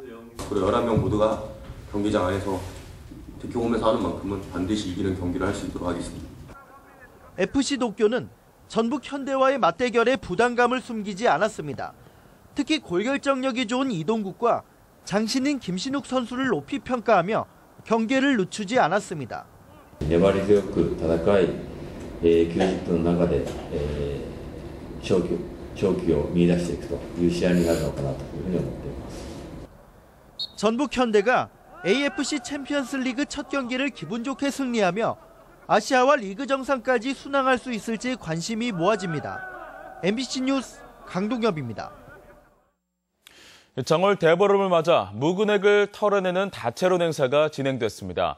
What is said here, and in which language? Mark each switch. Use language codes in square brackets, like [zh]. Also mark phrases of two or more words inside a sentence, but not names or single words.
[ko] 우리 11명 모두가 경기장 안에서 특히 홈에서 하는 만큼은 반드시 이기는 경기를 할 수 있도록 하겠습니다. FC 도쿄는 전북 현대와의 맞대결에 부담감을 숨기지 않았습니다. 특히 골결정력이 좋은 이동국과 장신인 김신욱 선수를 높이 평가하며 경기를 늦추지 않았습니다. [ja] 粘り強く戦い、90分の中で勝機を見出していくという試合になるのかなというふうに思っています。 [ko] 전북 현대가 AFC 챔피언스 리그 첫 경기를 기분 좋게 승리하며 아시아와 리그 정상까지 순항할 수 있을지 관심이 모아집니다. MBC 뉴스 강동엽입니다. 정월 대보름을 맞아 묵은액을 털어내는 다채로운 행사가 진행됐습니다.